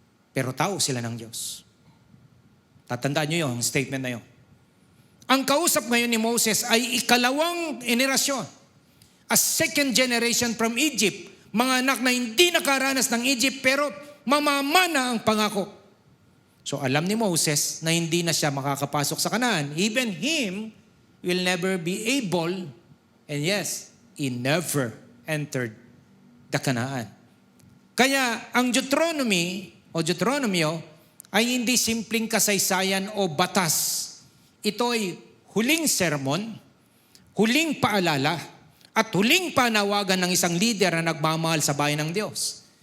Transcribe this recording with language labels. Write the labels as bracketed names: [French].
[Filipino] Pero tao sila ng Diyos. Tatandaan nyo yung statement na yun. Ang kausap ngayon ni Moses ay ikalawang henerasyon, [English] a second generation from Egypt, [Filipino] mga anak na hindi nakaranas ng Egypt pero mamamana ang pangako. So alam ni Moses na hindi na siya makakapasok sa Kanaan. [English] Even him will never be able, and yes, he never entered the Kanaan. [Filipino] Kaya ang Deuteronomyo ay hindi simpleng kasaysayan o batas. Ito ay huling sermon, huling paalala, at huling panawagan ng isang leader na nagmamahal sa bayan ng Diyos.